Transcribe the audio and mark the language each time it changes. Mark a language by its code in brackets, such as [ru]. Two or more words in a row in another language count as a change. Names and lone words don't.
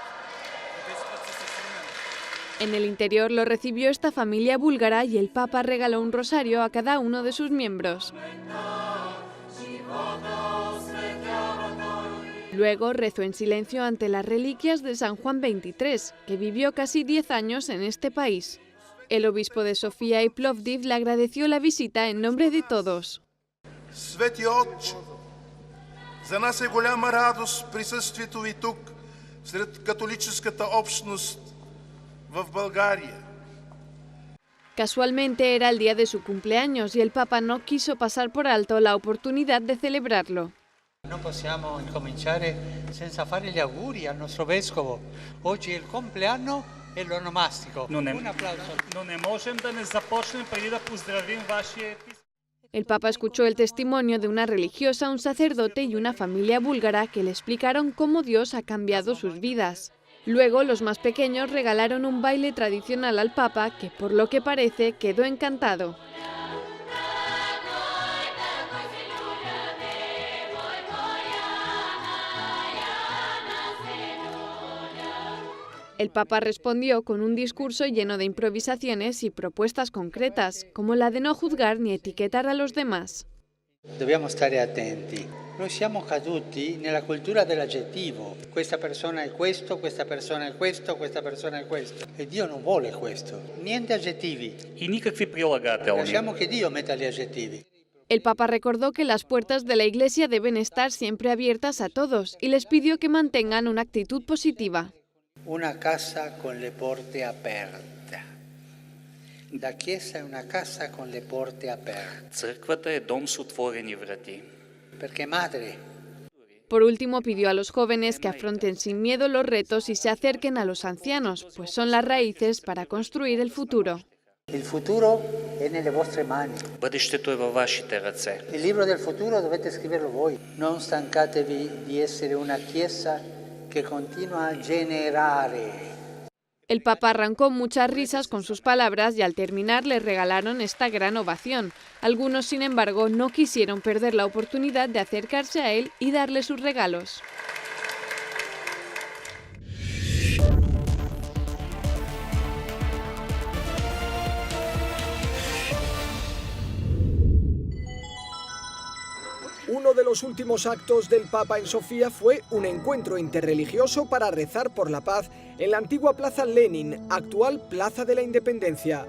[es] En el interior lo recibió esta familia búlgara y el Papa regaló un rosario a cada uno de sus miembros. Luego rezó en silencio ante las reliquias de San Juan XXIII, que vivió casi 10 años en este país. El obispo de Sofía y Plovdiv le agradeció la visita en nombre de todos. [bg] Свети Отче, за нас е голяма радост присъствието ви тук, сред католическата общност в България. [es] Casualmente era el día de su cumpleaños y el Papa no quiso pasar por alto la oportunidad de celebrarlo. [it] Non possiamo incominciare senza fare gli auguri al nostro vescovo. Oggi è il compleanno e l'onomastico. Un applauso. [bg] Но не можем да не започнем преди да поздравим вашия епископ. [es] El Papa escuchó el testimonio de una religiosa, un sacerdote y una familia búlgara que le explicaron cómo Dios ha cambiado sus vidas. Luego, los más pequeños regalaron un baile tradicional al Papa que, por lo que parece, quedó encantado. El Papa respondió con un discurso lleno de improvisaciones y propuestas concretas, como la de no juzgar ni etiquetar a los demás. [it] Dobbiamo stare attenti. Noi siamo caduti nella cultura dell'aggettivo. Questa persona è questo, questa persona è questo, questa persona è questo. E Dio non vuole questo. Niente aggettivi. [bg] И никакви прилагателни. [it] Lasciamo che Dio metta gli aggettivi. [es] El Papa recordó que las puertas de la Iglesia deben estar siempre abiertas a todos y les pidió que mantengan una actitud positiva. [it] Una casa con le porte aperte. La chiesa è una casa con le porte aperte. [bg] Църквата е дом с отворени врати. [it] Perché madre. [es] Por último, pidió a los jóvenes que afronten sin miedo los retos y se acerquen a los ancianos, pues son las raíces para construir el futuro. [it] Il futuro è nelle vostre mani. [bg] Бъдещето е във вашите ръце. [it] Il libro del futuro dovete scriverlo voi. Non stancatevi di essere una chiesa [es] que continúa [it] a generare. [es] El Papa arrancó muchas risas con sus palabras y al terminar le regalaron esta gran ovación. Algunos, sin embargo, no quisieron perder la oportunidad de acercarse a él y darle sus regalos. Uno de los últimos actos del Papa en Sofía fue un encuentro interreligioso para rezar por la paz en la antigua Plaza Lenin, actual Plaza de la Independencia.